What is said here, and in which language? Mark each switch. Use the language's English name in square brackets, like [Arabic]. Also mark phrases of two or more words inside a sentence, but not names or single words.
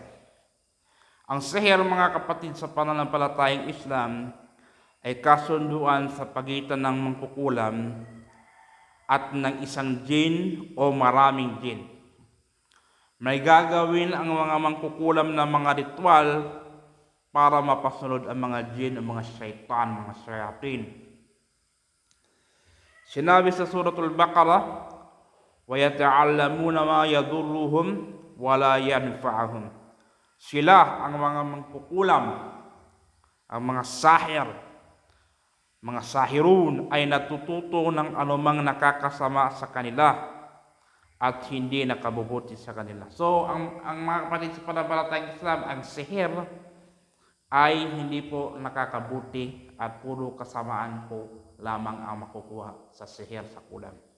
[Filipino] Ang seher, mga kapatid sa pananampalatayang Islam, ay kasunduan sa pagitan ng mangkukulam at ng isang jin o maraming jin. May gagawin ang mga mangkukulam na mga ritual para mapasunod ang mga jin o mga syaitan, mga shayatin. Sinabi sa Suratul Baqarah, [Arabic] وَيَتَعَلَّمُونَ مَا يَضُرُّهُمْ وَلَا يَنْفَعُهُمْ. [Filipino] Sila ang mga mangkukulam, ang mga sahir, mga sahirun ay natututo ng anumang nakakasama sa kanila at hindi nakabubuti sa kanila. So, ang mga kapatid sa pananampalatayang Islam, ang sihir ay hindi po nakakabuti at puro kasamaan po lamang ang makukuha sa sihir sa kulam.